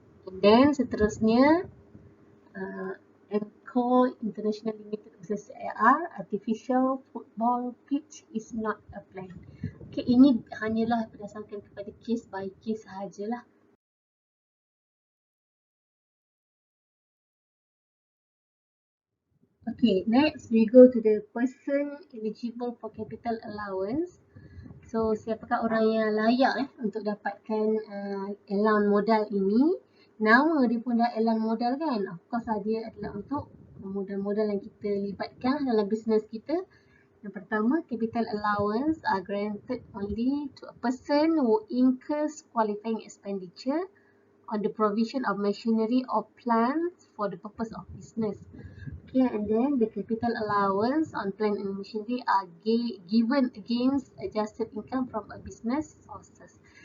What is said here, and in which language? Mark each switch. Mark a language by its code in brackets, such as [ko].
[en] And then seterusnya Encore International Limited versus AR, artificial football pitch is not a plan. [ms] Okay, ini hanyalah berdasarkan kepada [en] case by case [ms] sahajalah. [en] Okay, next we go to the person eligible for capital allowance. [ms] So, siapakah orang yang layak untuk dapatkan allowance modal ini? Nama dia pun dah allowance modal kan? [en] Of course [ms] lah, dia adalah untuk modal-modal yang kita libatkan dalam bisnes kita. Yang pertama, [en] capital allowance are granted only to a person who incurs qualifying expenditure on the provision of machinery or plants for the purpose of business. Okay, and then the capital allowance on plant and machinery are given against adjusted income from a business sources.